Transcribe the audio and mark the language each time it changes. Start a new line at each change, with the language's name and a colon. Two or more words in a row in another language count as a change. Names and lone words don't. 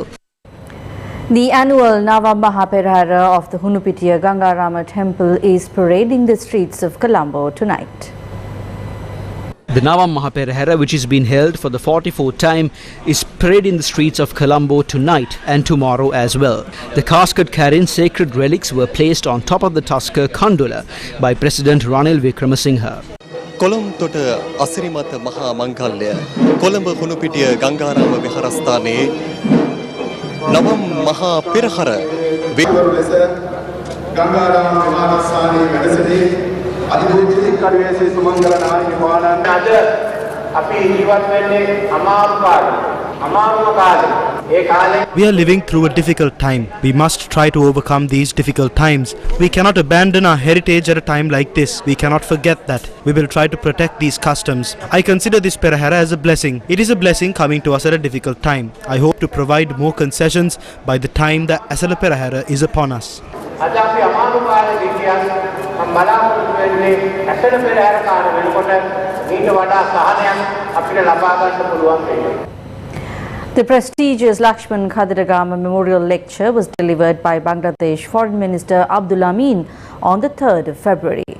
English: The annual Nava Mahaperahara of the Hunupitiya Gangarama temple is parading the streets of Colombo tonight. The Nava Mahaperahara, which is being held for the 44th time, is parading the streets of Colombo tonight and tomorrow as well. The casket carrying sacred relics were placed on top of the Tusker Kandula by President Ranil Wickramasinghe.
Sinhala: කොළඹතොට අසිරිමත මහා මංගල්‍ය කොළඹ හුණුපිටිය ගංගාරාම විහාරස්ථානයේ නවම් මහා පෙරහර ලෙස ගංගාරාම විහාරස්ථානයේ වැඩ සිටි අධිපූජ්‍ය කඩුවේ ශ්‍රී සුමංගල නායක මහානන්ද අද අපි ජීවත් වෙන්නේ අමාරු කාලේ අමාරුම කාලේ ඒ කාලේ
English: We are living through a difficult time. We must try to overcome these difficult times. We cannot abandon our heritage at a time like this. We cannot forget that. We will try to protect these customs. I consider this Perahara as a blessing. It is a blessing coming to us at a difficult time. I hope to provide more concessions by the time the Asala Perahara is upon us.
Sinhala: අද අපි අමාරු කාලේ ගියන් මම බලාපොරොත්තු වෙන්නේ ඇසල පෙරහැර කාලේ වෙනකොට ඊට වඩා සහනයක් අපිට ලබා ගන්න පුළුවන් වෙයි.
English: The prestigious Lakshman Khadiragama Memorial Lecture was delivered by Bangladesh Foreign Minister Abdul Amin on the 3rd of February.